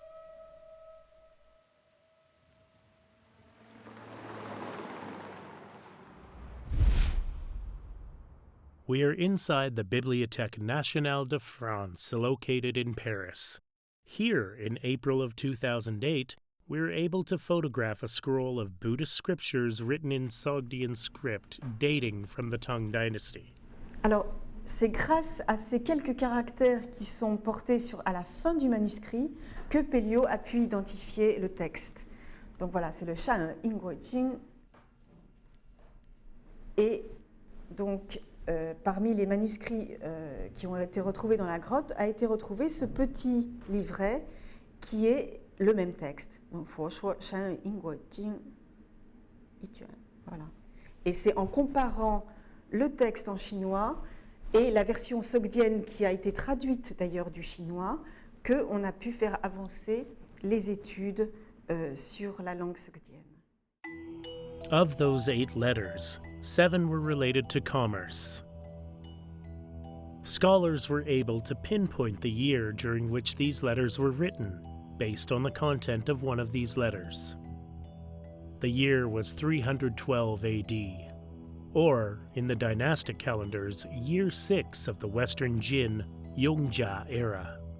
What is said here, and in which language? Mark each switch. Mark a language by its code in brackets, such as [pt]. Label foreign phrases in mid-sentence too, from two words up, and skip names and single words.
[en] We are inside the Bibliothèque Nationale de France, located in Paris. Here, in April of 2008, we were able to photograph a scroll of Buddhist scriptures written in Sogdian script dating from the Tang Dynasty. [fr] Alors, c'est grâce à ces quelques caractères qui sont portés à la fin du manuscrit que Pelliot a pu identifier le texte. Donc voilà, c'est le Shan Ingguojing. Et donc, parmi les manuscrits qui ont été retrouvés dans la grotte, a été retrouvé ce petit livret qui est le même texte. Donc, [zh] 佛说山因果经一卷, [fr] voilà. Et c'est en comparant le texte en chinois et la version sogdienne qui a été traduite d'ailleurs du chinois qu'on a pu faire avancer les études sur la langue sogdienne. [en] Of those 8 letters, 7 were related to commerce. Scholars were able to pinpoint the year during which these letters were written, based on the content of one of these letters. The year was 312 AD, or, in the dynastic calendars, year 6 of the Western Jin Yongjia era.